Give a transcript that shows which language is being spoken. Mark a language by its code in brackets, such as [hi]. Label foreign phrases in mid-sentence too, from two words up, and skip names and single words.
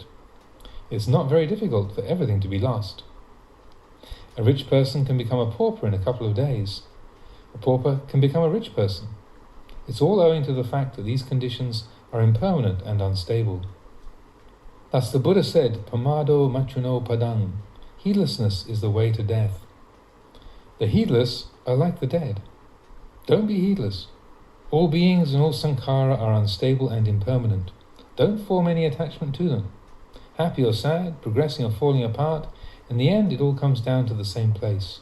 [en] It's not very difficult for everything to be lost. A rich person can become a pauper in a couple of days. A pauper can become a rich person. It's all owing to the fact that these conditions are impermanent and unstable. Thus the Buddha said, [pi] Pamado machuno padang, [en] heedlessness is the way to death. The heedless are like the dead. Don't be heedless. All beings and all sankhara are unstable and impermanent. Don't form any attachment to them. Happy or sad, progressing or falling apart, in the end it all comes down to the same place.